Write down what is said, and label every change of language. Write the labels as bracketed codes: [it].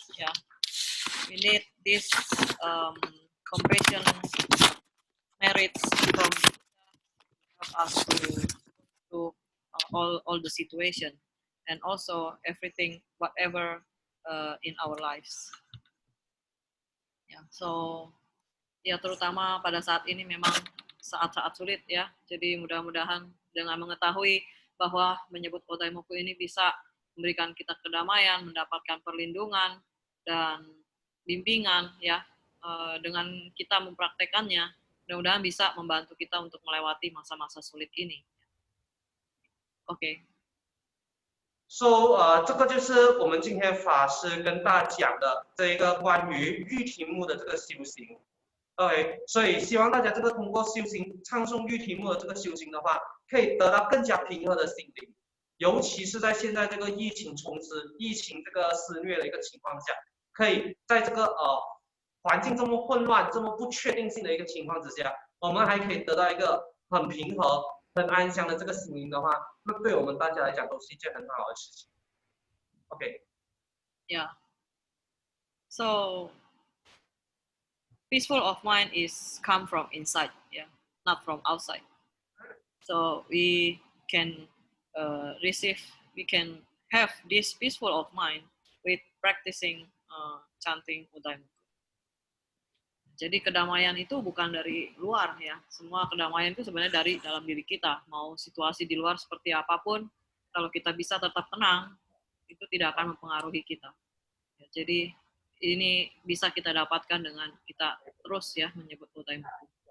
[en] Yeah, we need this compassion merits from us to all the situation and also everything whatever in our lives. [id] Ya, so ya terutama pada saat ini memang saat-saat sulit ya. Jadi mudah-mudahan dengan mengetahui bahwa menyebut Odaimoku ini bisa memberikan kita kedamaian, mendapatkan perlindungan dan bimbingan ya, dengan kita mempraktekannya, mudah-mudahan bisa membantu kita untuk melewati masa-masa sulit ini. OK。 [zh] So 这个就是我们今天法师跟大家讲的这一个关于玉题目的这个修行。 OK， 所以希望大家这个通过修行唱诵玉题目的这个修行的话，可以得到更加平和的心灵，尤其是在现在这个疫情冲刺、疫情这个肆虐的一个情况下，可以在这个环境这么混乱、这么不确定性的一个情况之下，我们还可以得到一个很平和、很安详的这个心灵的话，那对我们大家来讲都是一件很好的事情。 OK。 Yeah. [en] So peaceful of mind is come from inside, yeah, not from outside. So we can we can have this peaceful of mind with practicing chanting Odaimoku. [id] Jadi kedamaian itu bukan dari luar ya. Semua kedamaian itu sebenarnya dari dalam diri kita. Mau situasi di luar seperti apapun, kalau kita bisa tetap tenang, itu tidak akan mempengaruhi kita. Ya, jadi ini bisa kita dapatkan dengan kita terus ya menyebut Buddha-Muku.